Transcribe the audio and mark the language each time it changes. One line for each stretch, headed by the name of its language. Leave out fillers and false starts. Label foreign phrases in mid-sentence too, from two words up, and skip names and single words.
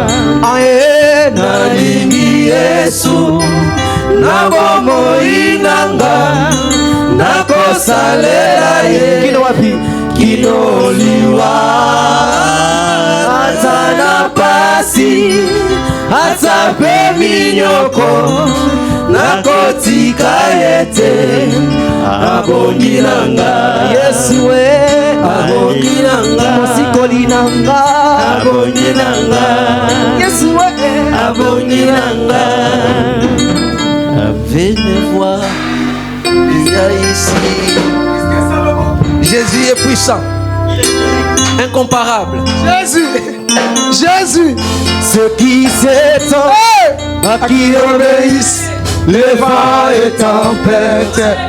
Lingala: Ae nalingi Yesu, nabomoilanga, nakosalela ye. Kino wapi? Kino liwa. Atana pasi, atape minyoko, nakotika yete, abongilanga. Yesu we, abongilanga. Mosikolinanga, abongilanga. Yesu we, abongilanga.
French: Venez voir, il y a ici. Jésus est puissant, incomparable. Jésus, Jésus, ceux qui s'étendent, à qui obéissent, les vents et tempêtes.